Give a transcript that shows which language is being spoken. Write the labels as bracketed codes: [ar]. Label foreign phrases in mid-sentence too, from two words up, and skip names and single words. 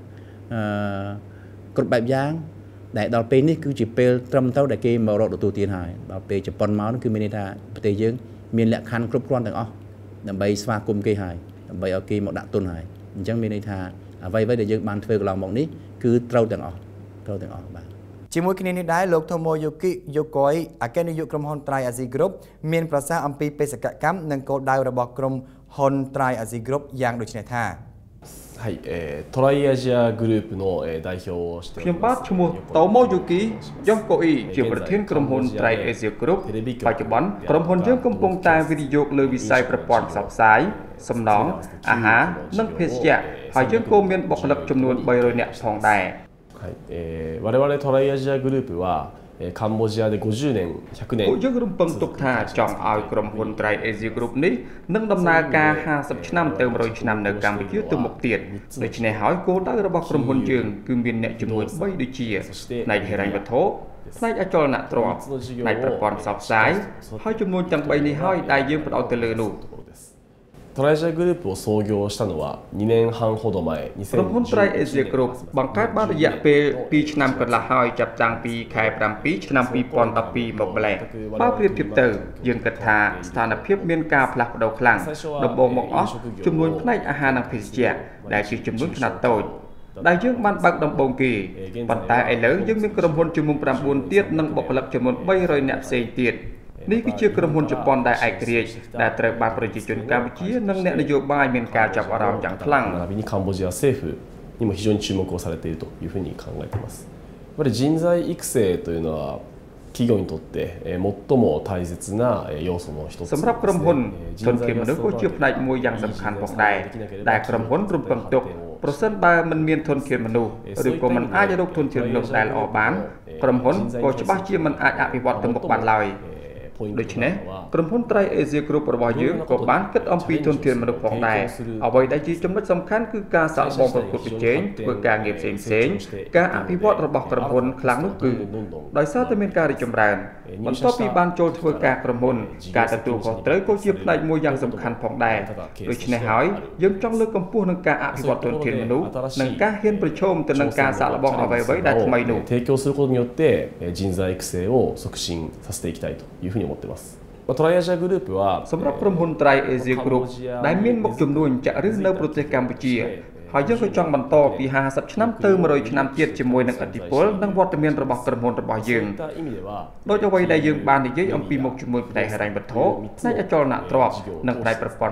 [km] គ្រប់បែបយ៉ាងដែលដល់ពេលនេះគឺជាពេលត្រឹមត្រូវដែលគេមករកទទួលទានហើយដល់ពេលជប៉ុនមកនោះគឺមានន័យថាប្រទេសយើងមានលក្ខខណ្ឌគ្រប់គ្រាន់ទាំងអស់ដើម្បីស្វាគមន៍គេហើយដើម្បីឲ្យគេមកដាក់ទុនហើយអញ្ចឹងមានន័យថាអ្វីដែលយើងបានធ្វើកន្លងមកនេះគឺត្រូវទាំងអស់បាទ ជាមួយគ្នានេះដែរលោក Tomoyuki Yokoi អគ្គនាយកក្រុមហ៊ុន Tri Asia Group មានប្រសាសន៍អំពីបេសកកម្មនិងគោលដៅរបស់ក្រុមហ៊ុន Tri Asia Group យ៉ាងដូចនេះថា [ja] はい、トライアジアグループの代表をしております。 [km] ខ្ញុំបាទឈ្មោះ Tomoyuki Yokoi ជាប្រធានក្រុមហ៊ុន Tri Asia Group បច្ចុប្បន្នក្រុមហ៊ុនយើងកំពុងតែវិនិយោគលើវិស័យប្រព័ន្ធផ្សព្វផ្សាយសំណង់អាហារនិងភេសជ្ជៈហើយយើងក៏មានបុគ្គលិកចំនួន300នាក់ផងដែរ [ja] はい、我々トライアジアグループはカンボジアで50年、100年 [km] យើងរំពឹងទុកថាចង់ឲ្យក្រុមហ៊ុន Tri Asia Group នេះនឹងដំណើរការ50ឆ្នាំទៅ100ឆ្នាំនៅកម្ពុជាទៅមុខទៀតដូច្នេះហើយគោលដៅរបស់ក្រុមហ៊ុនយើងគឺមានអ្នកជំនួយ3ដូចជាផ្នែកហិរញ្ញវត្ថុផ្នែកអចលនទ្រព្យផ្នែកប្រព័ន្ធផ្សព្វផ្សាយហើយចំនួនទាំង3នេះហើយដែលយើងផ្ដោតទៅលើនោះ [ja] トライアジアグループを創業したのは2年半ほど前 [km] ក្រុមហ៊ុន Tri Asia Group បង្កើតបានរយៈពេល2ឆ្នាំកន្លះហើយចាប់តាំងពីខែ7ឆ្នាំ2012មកម្លេះបើប្រៀបធៀបទៅយើងគិតថាស្ថានភាពមានការផ្លាស់ប្ដូរខ្លាំងដំបូងមកអស់ចំនួនផ្នែកអាហារនិងភេសជ្ជៈដែលជាចំនួនខ្នាតតូចដែលយើងបានបើកដំបូងគេប៉ុន្តែឥឡូវយើងមានក្រុមហ៊ុនចំនួន9ទៀតនិងបុគ្គលិកចំនួន300នាក់ផ្សេងទៀតនេះគឺជាក្រុមហ៊ុនជប៉ុនដែលឯករាជ្យដែលត្រូវបានប្រជាជនកម្ពុជានិងអ្នកនយោបាយមានការចាប់អារម្មណ៍យ៉ាងខ្លាំង [ja] 並びにカンボジア政府にも非常に注目をされているというふうに考えています。やっぱり人材育成というのは企業にとって最も大切な要素の一つです。 [km] សម្រាប់ក្រុមហ៊ុនធនធានមនុស្សក៏ជាផ្នែកមួយយ៉ាងសំខាន់ផងដែរដែលក្រុមហ៊ុនរំពឹងទុកប្រសិនបើមិនមានធនធានមនុស្សឬក៏មិនអាចរកធនធានមនុស្ស ដែលល្អបានក្រុមហ៊ុនក៏ច្បាស់ជាមិនអាចអភិវឌ្ឍទៅមុខបានឡើយដូច្នេះក្រុមហ៊ុន Tri Asia Group របស់យើងក៏បានគិតអំ ពីធនធានមនុស្សផងដែរអ្វីដែលជាចំណុចសំខាន់គឺការសាកល្បងប្រកួតប្រជែងធ្វើការងារផ្សេងៗការអភិវឌ្ឍរបស់ក្រុមហ៊ុនខ្លាំងនោះគឺដោយសារតែមានការរីកចម្រើនបន្ទាប់ពីបានចូលធ្វើការក្រុមហ៊ុនការទទួលខុសត្រូវក៏ជាផ្នែកមួយយ៉ាងសំខាន់ផងដែរដូច្នេះហើយយើងចង់លើកកម្ពស់នឹងការអភិវឌ្ឍធនធានមនុស្សនិងការហ៊ានប្រឈមទៅនឹងការសាកល្បងអ្វីៗដែលថ្មីនោះ [ja] 提供することによって人材育成を促進させていきたいというふうに思っています。トライアジアグループは [km] សម្រាប់ក្រុមហ៊ុន Tri Asia Group ដែលមានមុខជំនួញចាក់ឫសនៅប្រទេសកម្ពុជាហើយយើងក៏ចង់បន្តពី50ឆ្នាំទៅ100ឆ្នាំទៀតជាមួយនឹងឥទ្ធិពលនិងវត្តមានរបស់ ក្រុមហ៊ុនរបស់យើងដោយអ្វីដែលយើងបាននិយាយអំពីមុខជំនួញផ្នែកហិរញ្ញវត្ថុផ្នែកអចលនទ្រព្យនិងផ្នែកប្រព័ន្ធ